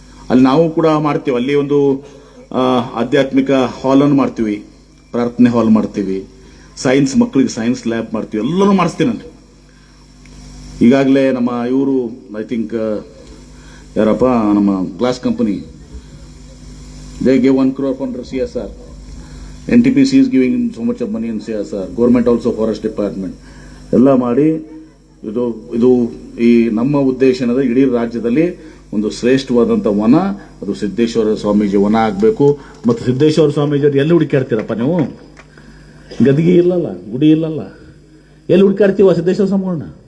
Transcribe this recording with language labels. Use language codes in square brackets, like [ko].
[kn] ಅಲ್ಲಿ ನಾವು ಕೂಡ ಮಾಡ್ತೀವಿ. ಅಲ್ಲಿ ಒಂದು ಆಧ್ಯಾತ್ಮಿಕ ಹಾಲ್ ಅನ್ನು ಮಾಡ್ತೀವಿ, ಪ್ರಾರ್ಥನೆ ಹಾಲ್ ಮಾಡ್ತೀವಿ, ಸೈನ್ಸ್ ಮಕ್ಕಳಿಗೆ ಸೈನ್ಸ್ ಲ್ಯಾಬ್ ಮಾಡ್ತೀವಿ, ಎಲ್ಲನೂ ಮಾಡಿಸ್ತೀನಿ ನಾನು. ಈಗಾಗಲೇ ನಮ್ಮ ಇವರು ಐ ಥಿಂಕ್ ಯಾರಪ್ಪ, ನಮ್ಮ glass company, [en] They gave 1 crore fund CSR. NTPC is giving so much of money in CSR. [kn] Government also, Forest Department ಎಲ್ಲ ಮಾಡಿ ಇದು ಈ ನಮ್ಮ ಉದ್ದೇಶ ಏನದ, ಇಡೀ ರಾಜ್ಯದಲ್ಲಿ ಒಂದು ಶ್ರೇಷ್ಠವಾದಂಥ ವನ, ಅದು ಸಿದ್ದೇಶ್ವರ ಸ್ವಾಮೀಜಿ ವನ ಆಗಬೇಕು. ಮತ್ತು ಸಿದ್ದೇಶ್ವರ ಸ್ವಾಮೀಜಿ ಎಲ್ಲಿ ಹುಡುಕಾಡ್ತೀರಪ್ಪ ನೀವು? ಗದಿಗೆ ಇಲ್ಲಲ್ಲ, ಗುಡಿ ಇಲ್ಲಲ್ಲ, ಎಲ್ಲಿ ಹುಡುಕಾಡ್ತೀವ ಸಿದ್ದೇಶ್ವರ ಸ್ವಾಮಿಗಳನ್ನ?